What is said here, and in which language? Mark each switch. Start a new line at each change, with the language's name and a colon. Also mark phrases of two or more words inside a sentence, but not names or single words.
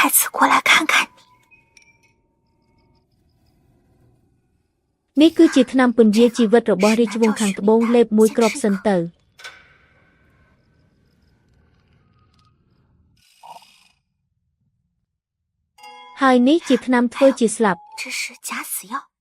Chinese: 次过来看看你。
Khmer: នេះគឺជាថ្នាំពន្យាជីវិតរបស់រាជវង្សខាងត្បូងលេបមួយគ្រាប់សិនទៅហើយនេះជាថ្នាំធ្វើជាស្លាប់
Chinese: 这是假死药。